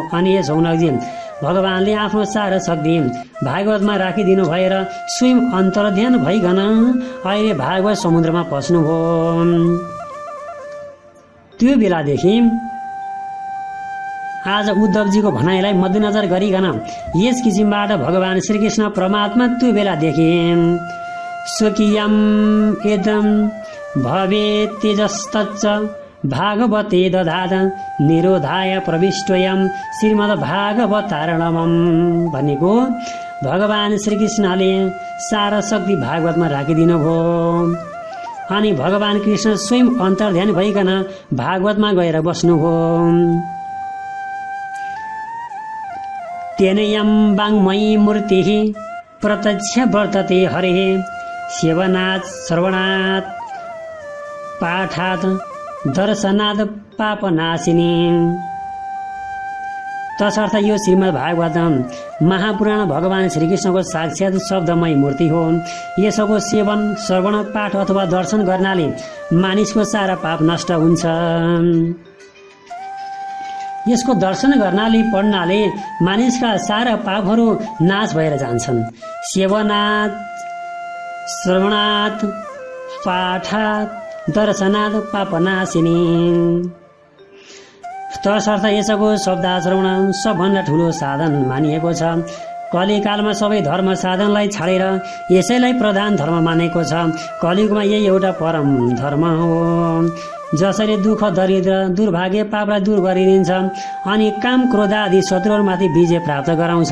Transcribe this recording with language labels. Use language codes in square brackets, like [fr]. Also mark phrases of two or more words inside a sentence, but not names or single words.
[ne] अनि यस सौनकजी, भगवानले आफ्नो सारा शक्ति भागवतमा राखिदिनु भएर स्वयं अन्तर्ध्यान भइकन अहिले भागवत समुद्रमा पस्नुभयो। त्यो बेलादेखि आज उद्धवजीको भनाइलाई मध्यनजर गरिकन यस किसिमबाट भगवान श्रीकृष्ण परमात्मा त्यो बेलादेखि [sa] स्वकीयम एदम भवेत् तेजस्तच्च भागवते दधाद निरोधाय प्रविष्टोयम श्रीमद् भागवतारणमम [ne] भनेको भगवान श्रीकृष्णले सारा शक्ति भागवतमा राखिदिनु भयो। अनि भगवान कृष्ण स्वयं अन्तर्ध्यान भइकन भागवतमा गएर बस्नुभयो। [sa] तेनयम वाङ्मयी मूर्ति प्रत्यक्ष वर्तते हरे सेवनात् श्रवणात् पाठात् दर्शनाद पापनाशिनी। [ne] तसर्थ यो श्रीमद् भागवतम महापुराण भगवान श्रीकृष्णको साक्षात शब्दमय मूर्ति हो। यसको सेवन श्रवण पाठ अथवा दर्शन गर्नाले मानिसको सारा पाप नष्ट हुन्छ। यसको दर्शन गर्नाले पढ्नाले मानिसका सारा पापहरू नाश भएर जान्छन्। [sa] सेवनात् श्रवणात् पाठात् दर्शनात् पापनाशिनी। [ne] तसर्थ यसको शब्दाचरण सबभन्दा ठुलो साधन मानिएको छ। कलिकालमा सबै धर्म साधनलाई छाडेर यसैलाई प्रधान धर्म मानेको छ। कलियुगमा यही एउटा परम धर्म हो। जसरी दुःख दरिद्र दुर्भाग्य पापलाई दूर गरिदिन्छ अनि काम क्रोध आदि शत्रुहरूमाथि विजय प्राप्त गराउँछ।